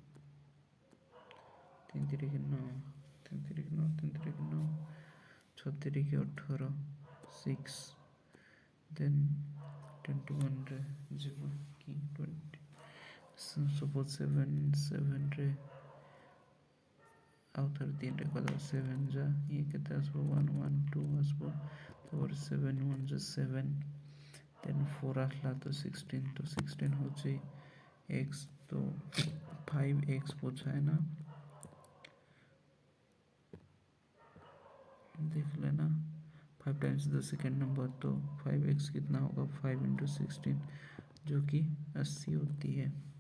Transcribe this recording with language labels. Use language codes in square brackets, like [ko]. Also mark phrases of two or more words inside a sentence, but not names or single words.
[or] 3 3 କି 9 3 3 କି 9 3 3 କି 9 6 3 କି 18 6 ଦେନ୍ 21ରେ ଯିବ କି 20 ସପୋଜ 7ରେ ଆଉ ଥରେ 3ରେ କଲେ 7 ଯା ଇଏ କେତେ ଆସିବ 1 1 2 ଆସିବ, ତାପରେ 7 1 ଯା 7 ଦେନ୍ 4 ଆସିଲା ତ 16, ତ 16 ହେଉଛି x, [hi] तो 5x पूछा है ना, देख लेना 5 [en] times the second number, [hi] तो 5x कितना होगा 5 इंटू 16 जो कि 80 होती है।